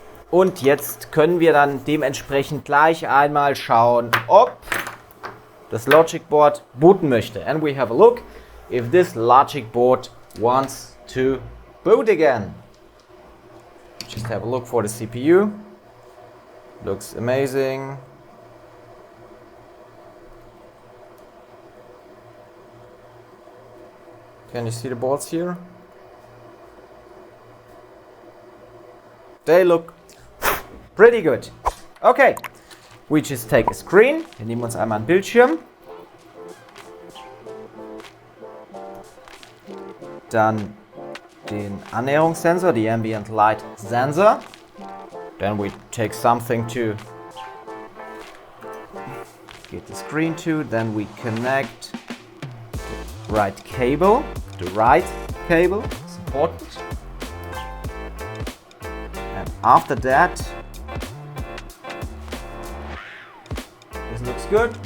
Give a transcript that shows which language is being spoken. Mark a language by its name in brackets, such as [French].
[German] Und jetzt können wir dann dementsprechend gleich einmal schauen, ob das Logic Board booten möchte. [English] And we have a look if this Logic Board wants to boot again. Just have a look for the CPU. Looks amazing. Can you see the boards here? They look pretty good. Okay, we just take a screen. [German] Wir nehmen uns einmal einen Bildschirm. Dann den Annäherungssensor, die Ambient Light Sensor. [English] Then we take something to get the screen to. Then we connect the right cable. The right cable is important. And after that, this looks good.